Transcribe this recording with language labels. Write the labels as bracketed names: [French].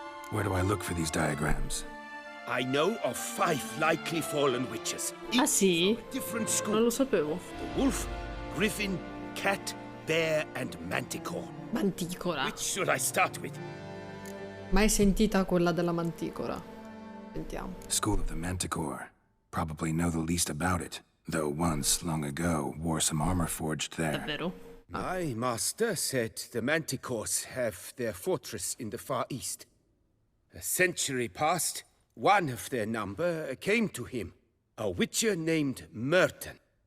[English] Where do I look for these diagrams? I know of 5 likely fallen witches. [Italian] Ah sì? [English] Different schools. [Italian] lo sapevo. [English] The wolf, griffin, cat, bear, and manticore. [Italian] Manticora. [English] Which should I start with? [Italian] Mai sentita quella della manticora? Sentiamo. [English] School of the Manticore. Probably know the least about it, though once, long ago, wore some armor forged there. [Italian] Davvero? [English] My master said the manticores have their fortress in the far east. A century past, one of their number came to him, a witcher named Merton.